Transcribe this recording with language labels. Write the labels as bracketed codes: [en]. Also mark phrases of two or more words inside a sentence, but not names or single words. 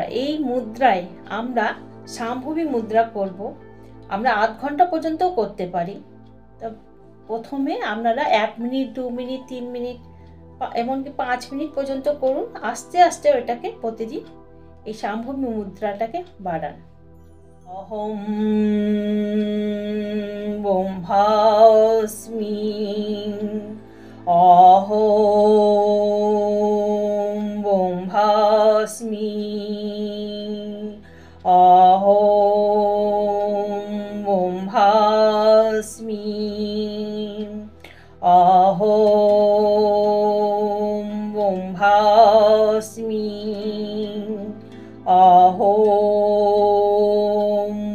[bn] এই মুদ্রায় আমরা সম্ভবী মুদ্রা করব। আমরা আধ ঘন্টা পর্যন্তও করতে পারি। তো প্রথমে আপনারা 1 মিনিট, 2 মিনিট, 3 মিনিট, এমনকি 5 মিনিট পর্যন্ত করুন। আস্তে আস্তে ওইটাকে প্রতিদিন এই সম্ভবী মুদ্রাটাকে বাড়ান। [sa] অহম ব্রহ্মাস্মি, অহম ব্রহ্মাস্মি, অহম ব্রহ্মাস্মি, অহম ব্রহ্মাস্মি, অহম